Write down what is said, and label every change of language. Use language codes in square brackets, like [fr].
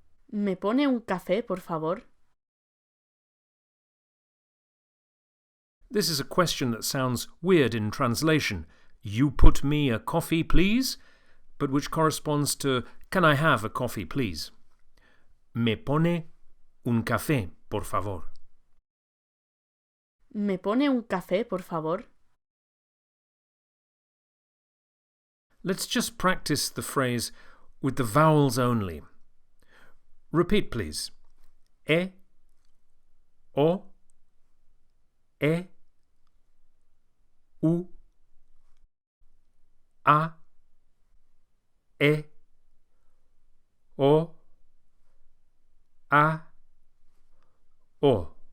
[es] ¿Me pone un café, por favor? [en] This is a question that sounds weird in translation. You put me a coffee, please? But which corresponds to, can I have a coffee, please? [es] Me pone un café, por favor. ¿Me pone un café, por favor? [en] Let's just practice the phrase with the vowels only. Repeat, please. E, o, e, u, a, e, o, a, o.